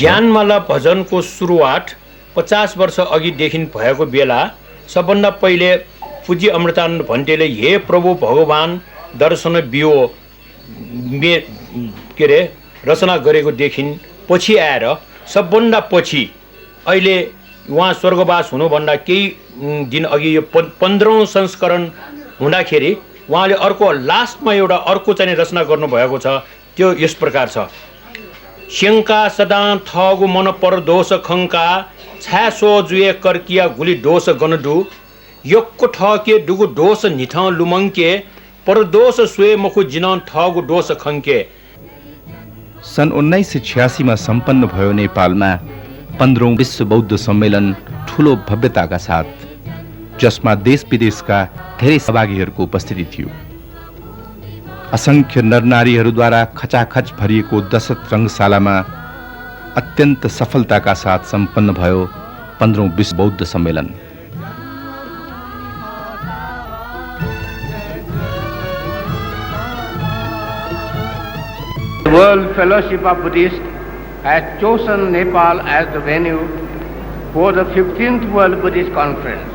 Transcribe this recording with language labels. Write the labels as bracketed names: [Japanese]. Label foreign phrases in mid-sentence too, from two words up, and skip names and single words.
[Nepali] ज्ञानमाला भजनको सुरुवात 50 वर्ष अघिदेखि भएको बेला सबभन्दा पहिले पूज्य अमृतानन्द भन्टेले हे प्रभु भगवान दर्शन बियो के अरे रचना गरेकोदेखि पछि आएर सबभन्दा पछि अहिले उहाँ स्वर्गवास हुनुभन्दा केही दिन अघि यो 15औं संस्करण हुँदाखेरि उहाँले अर्को लास्टमा एउटा अर्को चाहिँ रचना गर्नुभएको छ। [Newari] त्यो यस प्रकार छ, शङ्का सदा थगु मन पर दोष खङ्का छ्यासो जुए कर्किया गुली दोष गणडु यक्को ठके डुगु दोष निठ लुमङ्के पर दोष सुए मखु जिन ठगु दोष खङ्के। [Nepali] सन् 1986 मा सम्पन्न भयो नेपालमा 15औं विश्व बौद्ध सम्मेलन ठूलो भव्यताका साथ, जसमा देश विदेशका धेरै सहभागीहरूको उपस्थिति थियो। असंख्य नरनारीहरूद्वारा खचाखच भरिएको दशरथ रङ्गशालामा अत्यन्त सफलताका साथ सम्पन्न भयो 15औं विश्व बौद्ध सम्मेलन। [English] The World Fellowship of Buddhists has chosen Nepal as the venue for the 15th World Buddhist Conference.